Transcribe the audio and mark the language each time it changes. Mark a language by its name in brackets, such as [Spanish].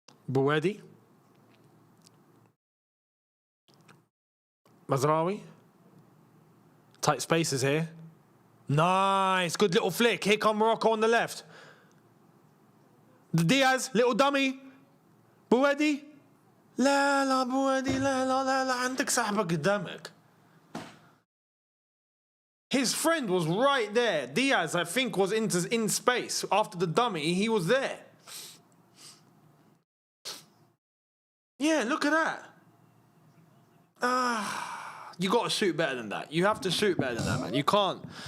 [English] Buedi. Mazraoui. Tight spaces here. Nice. Good little flick. Here come Morocco on the left. Diaz. Little dummy. Buedi. [Arabic] لا لا بوادي لا لا لا لا عندك صاحبك قدامك. [English] His friend was right there. Diaz, I think, was in space. After the dummy, he was there. Yeah, look at that. You got to shoot better than that. You have to shoot better than that, man. You can't.